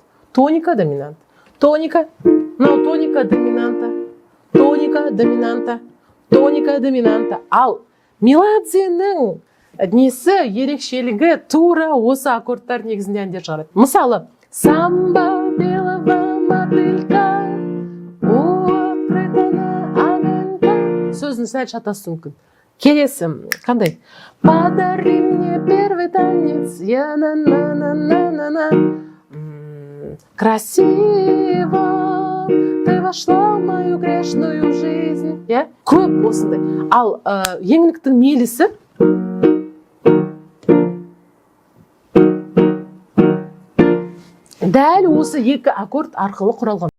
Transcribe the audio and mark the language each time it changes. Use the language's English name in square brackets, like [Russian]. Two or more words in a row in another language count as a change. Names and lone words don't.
[Kazakh] Тоника, доминанта, тоника, мынау тоника, доминанта, тоника, доминанта, тоника, доминанта. Ал меладзенің несі ерекшелігі тура осы аккордтар негізінде әндер шығарады. [Russian] Мысалы, самба белого мотылька, у открытого огонька. [Kazakh] Сөзін сәл шатасу мүмкін. Келесі, қандай? [Russian] Подари мне первый танец, я на-на-на-на-на-на. Красиво ты вошла в мою грешную жизнь. [Kazakh] Көп осындай. Ал еңліктің мелісі дәл осы екі аккорд арқылы құралған.